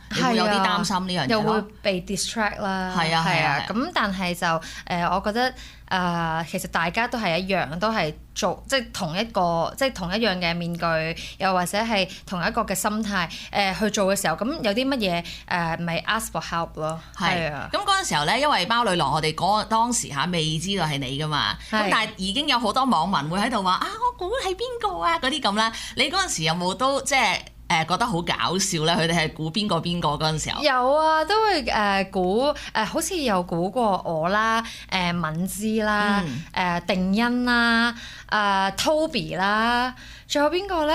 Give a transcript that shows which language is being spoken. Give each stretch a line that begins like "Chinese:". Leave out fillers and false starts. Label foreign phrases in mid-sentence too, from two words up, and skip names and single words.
Cantonese: 你會有啲擔心呢樣嘢咯？又會被 distract 啦。係啊。咁但係就我覺得其實大家都係一樣，都係做即係同一樣嘅面具，又或者係同一個嘅心態去做嘅時候，咁有啲乜嘢咪
English: ask for help
Cantonese: 咯。係啊。咁嗰陣時候咧，因為貓女郎我哋當時未知道係你噶嘛，咁但係已經有好多網民會喺度話啊，我估係邊個啊嗰啲咁啦。你嗰陣時有冇都即係覺得好搞笑咧？佢哋係估邊個嗰陣時候？有啊，都會估好似有估過我啦，敏芝啦，定欣啦，Toby 啦，仲有邊個咧？